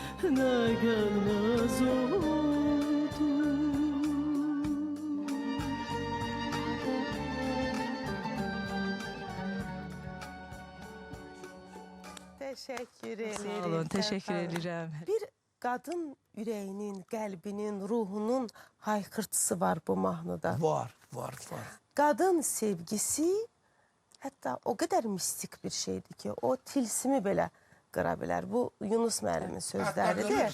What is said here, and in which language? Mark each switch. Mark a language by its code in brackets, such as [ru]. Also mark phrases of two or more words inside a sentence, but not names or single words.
[tr] Gözüne gelmez oldu. Teşekkür [az] Sağ [tr] ederim. [az] olun, teşekkür Sərxan. [tr] ederim. [az] Bir qadın ürəyinin, qəlbinin, ruhunun haykırtısı var bu mahnıda. Var. Qadın sevgisi hətta o qədər mistik bir şeydir ki, o tilsimi belə qıra bilər. Bu Yunus müəllimin sözləridir.